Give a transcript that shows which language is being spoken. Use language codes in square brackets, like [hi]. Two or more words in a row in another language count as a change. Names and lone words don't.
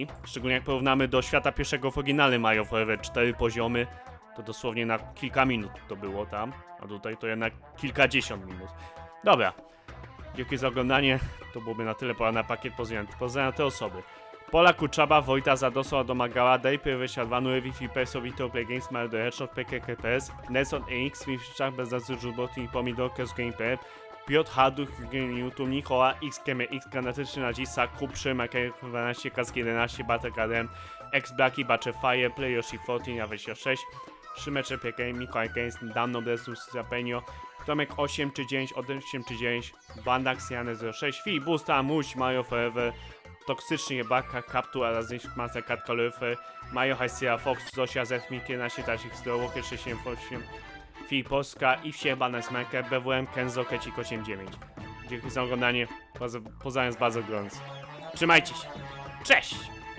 [pl] Szczególnie jak porównamy do świata pierwszego w oryginalnym Mario Forever 4 poziomy. To dosłownie na kilka minut to było tam. A tutaj to jednak kilkadziesiąt minut. Dobra. Dziękuję za oglądanie. To byłoby na tyle. Pora na pakiet pozdrowień. Pozdrawiam te osoby: Pola Kuczaba, Wojta Zadosa, Domagała, Dejpy, Wysiadwanu, Wi-Fi, Perso, Vito, Play Games, Mario The Hedgehog, PKKPS, Nelson EX, Swifczak, Beznacy, Żuboty, Pomidor, Kes Game.pl, Piotr Haduch, YouTube, Nikola, XKM, X, Kanatyczny Nadzisa, Kuprzy, Maker 12, Kask 11, Batek Adem, X Blacki, Bacze Fire, Play Yoshi 14, Awesia 6, Szymecze, PK, Mikołaj Games, Dan Nobles, Zapenio, Tomek 8 czy 9, 8 czy 9, Bandax, Janek 06, Filibusta, Muś, Mario Forever, Toksyczny Baka, Kaptu, Arazniś, Masa, Kat Kolyfy, Majo, Hajsia, Fox, Zosia, Zetmik, 11, Tasik, Strołokie, 678, Filipolska, Iwsie, Banes, Merker, BWM, Kenzo, Kecik 89. Dzięki za oglądanie, pozdrawiam bardzo gorąco. Trzymajcie się, cześć!